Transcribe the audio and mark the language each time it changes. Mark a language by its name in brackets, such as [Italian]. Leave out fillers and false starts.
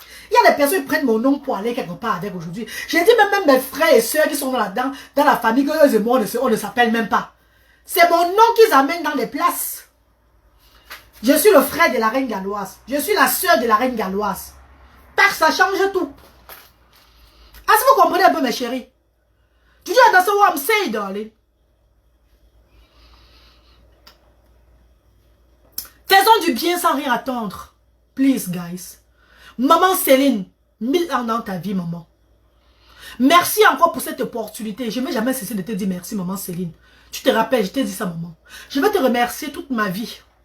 [French] Il y a des personnes qui prennent mon nom pour aller quelque part avec aujourd'hui. J'ai dit même mes frères et soeurs qui sont là-dedans, dans la famille, que eux et moi, on ne s'appelle même pas. C'est mon nom qu'ils amènent dans des places. Je suis le frère de la reine galloise. Je suis la soeur de la reine galloise. Parce que ça change tout. Est-ce que vous comprenez un peu, mes chéris? Tu dis, [English] that's what I'm saying, darling. [French] Faisons du bien sans rien attendre. [English] Please, guys. [French] Maman Céline, 1000 ans dans ta vie, maman. Merci encore pour cette opportunité. Je ne vais jamais cesser de te dire merci, maman Céline. Tu te rappelles, je t'ai dit ça, maman. Je vais te remercier toute ma vie.